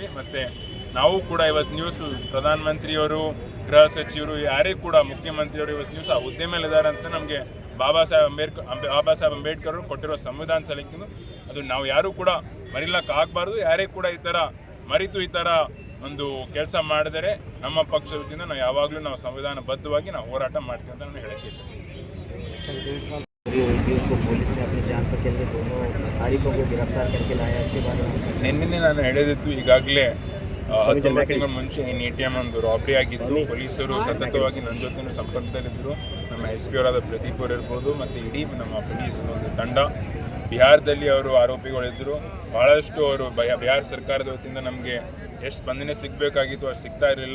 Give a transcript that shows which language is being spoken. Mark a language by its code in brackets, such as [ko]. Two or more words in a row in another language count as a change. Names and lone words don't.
[kn] ಮತ್ತು ನಾವು ಕೂಡ ಇವತ್ತು ನ್ಯೂಸು ಪ್ರಧಾನಮಂತ್ರಿಯವರು, ಗೃಹ ಸಚಿವರು, ಯಾರೇ ಕೂಡ ಮುಖ್ಯಮಂತ್ರಿಯವರು ಇವತ್ತು ನ್ಯೂಸ್ ಆ ಹುದ್ದೆ ಮೇಲೆ ಇದ್ದಾರೆ ಅಂತ ನಮಗೆ ಬಾಬಾ ಸಾಹೇಬ್ ಅಂಬೇಡ್ಕರ್ ಅವರು ಕೊಟ್ಟಿರೋ ಸಂವಿಧಾನ ಸಲಕಿಂದು ಅದು ನಾವು ಯಾರೂ ಕೂಡ ಮರಿಲಕ್ಕೆ ಆಗಬಾರ್ದು. ಯಾರೇ ಕೂಡ ಈ ಥರ ಮರಿತು ಈ ಥರ ಒಂದು ಕೆಲಸ ಮಾಡಿದರೆ ನಮ್ಮ ಪಕ್ಷದ ವತಿಯಿಂದ ನಾವು ಯಾವಾಗಲೂ ನಾವು ಸಂವಿಧಾನಬದ್ಧವಾಗಿ ನಾವು ಹೋರಾಟ ಮಾಡ್ತೀವಿ ಅಂತ ನಾನು ಹೇಳಕ್ಕೆ ಇಚ್ಛೆ. [hi] उसको पुलिस ने अपनी जान पर खेलने दोनों आरोपियों को गिरफ्तार करके लाया, इसके बारे में [kn] ನಿನ್ನೆ ನಾನು ಹೇಳಿದಿತ್ತು. ಈಗಾಗಲೇ 19 ತಿಂಗಳ ಮುಂಚೆ ಈ ATM ಒಂದು ರಾಬರಿ ಆಗಿತ್ತು. ಪೊಲೀಸರು ಸತತವಾಗಿ ನನ್ನ ಜೊತೆ ಸಂಪರ್ಕದಲ್ಲಿದ್ದರು. ನಮ್ಮ SP ಅವರಾದ ಪ್ರದೀಪ್ ಅವರು ಇರ್ಬೋದು ಮತ್ತು ಇಡೀ ನಮ್ಮ ಪೊಲೀಸ್ ಒಂದು ತಂಡ ಬಿಹಾರದಲ್ಲಿ ಅವರು ಆರೋಪಿಗಳಿದ್ದರು. ಭಾಳಷ್ಟು ಅವರು ಬಿಹಾರ ಸರ್ಕಾರದ ವತಿಯಿಂದ ನಮಗೆ ಎಷ್ಟು ಸ್ಪಂದನೆ ಸಿಗಬೇಕಾಗಿತ್ತು ಅಷ್ಟು ಸಿಗ್ತಾ ಇರಲಿಲ್ಲ.